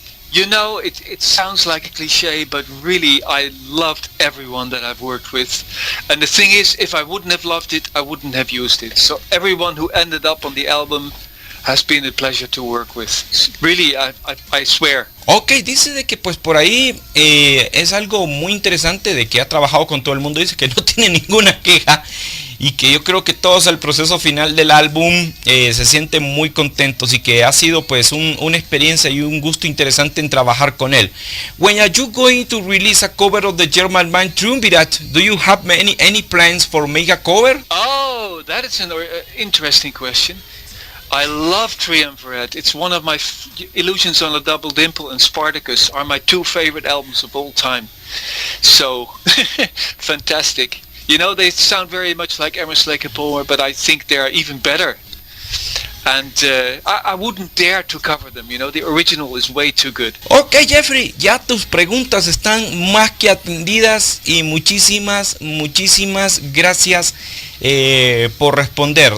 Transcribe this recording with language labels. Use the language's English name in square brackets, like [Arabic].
[English] You know, it sounds like a cliche, but really I loved everyone that I've worked with. And the thing is, if I wouldn't have loved it, I wouldn't have used it. So everyone who ended up on the album has been a pleasure to work with. Really, I swear. [Spanish] Ok, dice de que pues por ahí es algo muy interesante de que ha trabajado con todo el mundo. Dice que no tiene ninguna queja y que yo creo que todos al proceso final del álbum se sienten muy contentos y que ha sido pues una experiencia y un gusto interesante en trabajar con él. [English] When are you going to release a cover of the German band Triumvirat? Do you have any plans for make a cover? Oh, that is an interesting question. I love Triumvirat. It's one of my Illusions on a Double Dimple and Spartacus are my two favorite albums of all time. So, fantastic. You know, they sound very much like Emerson, Lake and Palmer, but I think they're even better. And I wouldn't dare to cover them, you know, the original is way too good. [Spanish] Ok, Jeffrey, ya tus preguntas están más que atendidas y muchísimas gracias por responder.